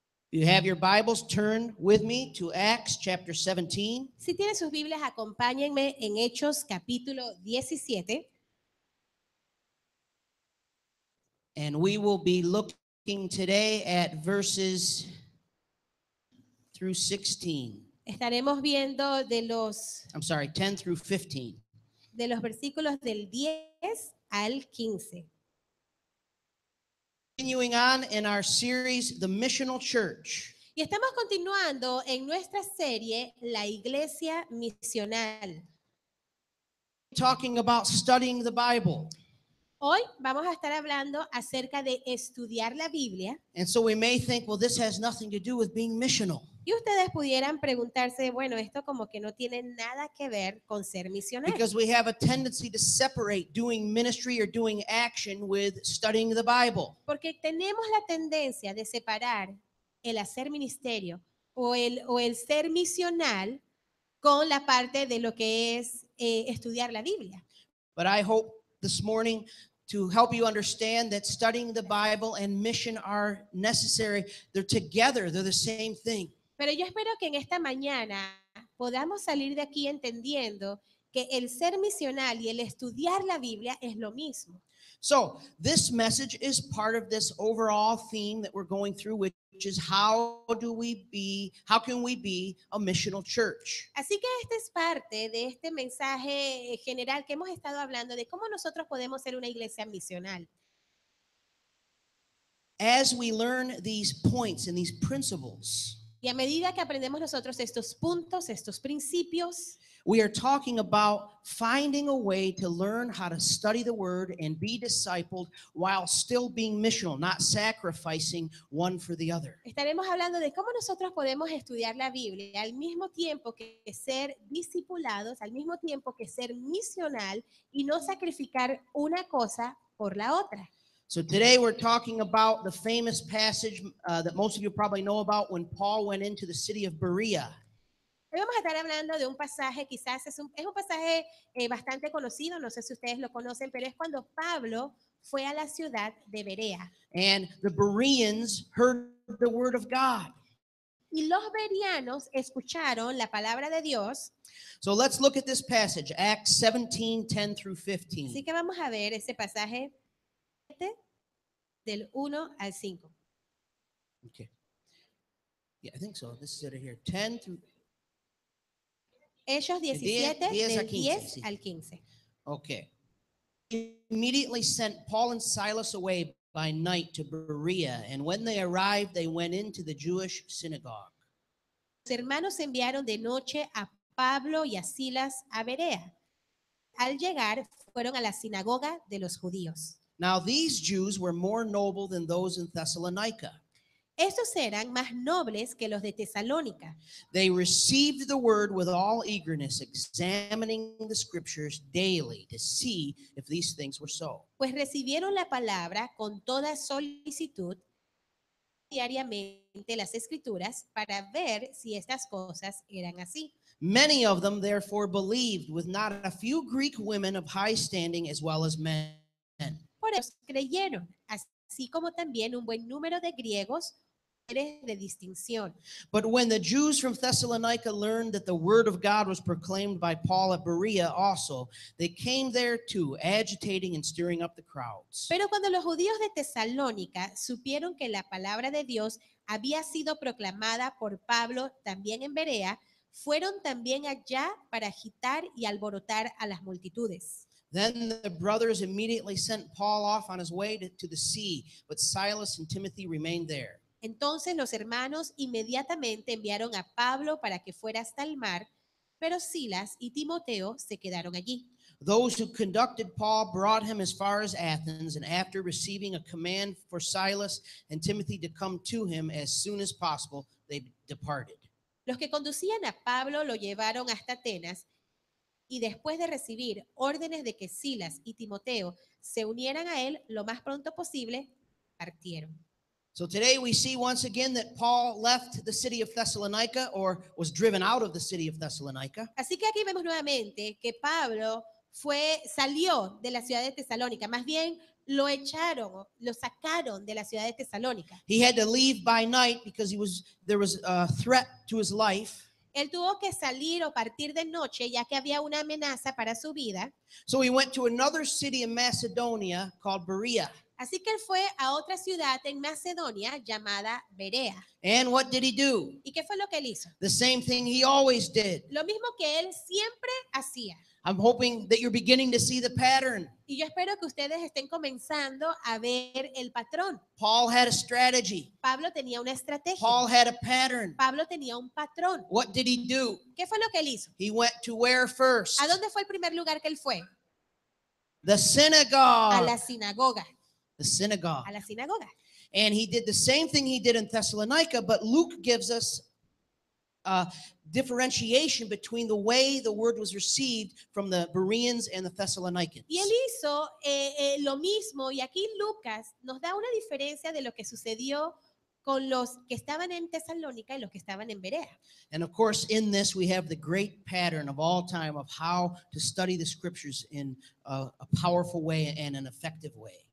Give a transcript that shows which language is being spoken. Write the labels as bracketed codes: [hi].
[en] You have your Bibles, turn with me to Acts chapter 17. [es] Si tienen sus Biblias, acompáñenme en Hechos capítulo 17. [en] And we will be looking today at verses through 16. [es] Estaremos viendo de los [en] 10 through 15. [es] versículos del 10 al 15. [en] Continuing on in our series, The Missional Church. [es] Y estamos continuando en nuestra serie La Iglesia Misional. [en] Talking about studying the Bible. [es] Hoy vamos a estar hablando acerca de estudiar la Biblia. [en] And so we may think, well, this has nothing to do with being missional. [es] Y ustedes pudieran preguntarse, bueno, esto como que no tiene nada que ver con ser misionero. [en] Because we have a tendency to separate doing ministry or doing action with studying the Bible. [es] Porque tenemos la tendencia de separar el hacer ministerio o el ser misional con la parte de lo que es estudiar la Biblia. [en] But I hope this morning to help you understand that studying the Bible and mission are necessary. They're together. They're the same thing. [es] Pero yo espero que en esta mañana podamos salir de aquí entendiendo que el ser misional y el estudiar la Biblia es lo mismo. [en] So this message is part of this overall theme that we're going through, which is how can we be a missional church? [es] Así que esta es parte de este mensaje general que hemos estado hablando de cómo nosotros podemos ser una iglesia misional. [en] As we learn these points and these principles, [es] y a medida que aprendemos nosotros estos puntos, estos principios, [en] we are talking about finding a way to learn how to study the word and be discipled while still being missional, not sacrificing one for the other. [es] Estaremos hablando de cómo nosotros podemos estudiar la Biblia al mismo tiempo que ser discipulados, al mismo tiempo que ser misional y no sacrificar una cosa por la otra. [en] So today we're talking about the famous passage that most of you probably know about when Paul went into the city of Berea. [es] Hoy vamos a estar hablando de un pasaje, quizás es un pasaje bastante conocido, no sé si ustedes lo conocen, pero es cuando Pablo fue a la ciudad de Berea. [en] And the Bereans heard the word of God. [es] Y los bereanos escucharon la palabra de Dios. [en] So let's look at this passage, Acts 17:10 through 15. [es] Así que vamos a ver ese pasaje del 1 al 5. [en] Okay. Yeah, I think so. This is it here. 10 through [es] Hechos 17 del 10 sí. al 15. [en] Okay. Immediately sent Paul and Silas away by night to Berea, and when they arrived, they went into the Jewish synagogue. [es] Los hermanos enviaron de noche a Pablo y a Silas a Berea. Al llegar, fueron a la sinagoga de los judíos. [en] Now these Jews were more noble than those in Thessalonica. [es] Estos eran más nobles que los de Tesalónica. [en] They received the word with all eagerness, examining the scriptures daily to see if these things were so. [es] Pues recibieron la palabra con toda solicitud diariamente las escrituras para ver si estas cosas eran así. [en] Many of them therefore believed, with not a few Greek women of high standing as well as men. [es] Por eso creyeron, así como también un buen número de griegos de distinción. [en] But when the Jews from Thessalonica learned that the word of God was proclaimed by Paul at Berea also, they came there too, agitating and stirring up the crowds. [es] Pero cuando los judíos de Tesalónica supieron que la palabra de Dios había sido proclamada por Pablo también en Berea, fueron también allá para agitar y alborotar a las multitudes. [en] Then the brothers immediately sent Paul off on his way to the sea, but Silas and Timothy remained there. [es] Entonces los hermanos inmediatamente enviaron a Pablo para que fuera hasta el mar, pero Silas y Timoteo se quedaron allí. [en] Those who conducted Paul brought him as far as Athens, and after receiving a command for Silas and Timothy to come to him as soon as possible, they departed. [es] Los que conducían a Pablo lo llevaron hasta Atenas. y después de recibir órdenes de que Silas y Timoteo se unieran a él lo más pronto posible, partieron. [en] So today we see once again that Paul left the city of Thessalonica, or was driven out of the city of Thessalonica. [es] Así que aquí vemos nuevamente que Pablo salió de la ciudad de Tesalónica, más bien lo echaron, lo sacaron de la ciudad de Tesalónica. [en] He had to leave by night because there was a threat to his life. [es] Él tuvo que salir o partir de noche ya que había una amenaza para su vida. [en] So he went to another city in Macedonia called Berea. [es] Así que él fue a otra ciudad en Macedonia llamada Berea. [en] And what did he do? [es] ¿Y qué fue lo que él hizo? [en] The same thing he always did. [es] Lo mismo que él siempre hacía. [en] I'm hoping that you're beginning to see the pattern. [es] Y yo espero que ustedes estén comenzando a ver el patrón. [en] Paul had a strategy. [es] Pablo tenía una estrategia. [en] Paul had a pattern. [es] Pablo tenía un patrón. [en] What did he do? [es] ¿Qué fue lo que él hizo? [en] He went to where first? [es] ¿A dónde fue el primer lugar que él fue? [en] The [es] A [en] synagogue. [es] la sinagoga. [en] The synagogue. [es] A la sinagoga. [en] And he did the same thing he did in Thessalonica, but Luke gives us differentiation between the way the word was received from the Bereans and the Thessalonians. [es] Y él hizo lo mismo, y aquí Lucas nos da una diferencia de lo que sucedió con los que estaban en Tesalónica y los que estaban en Berea. [en] And of course, in this, we have the great pattern of all time of how to study the scriptures in a powerful way and an effective way.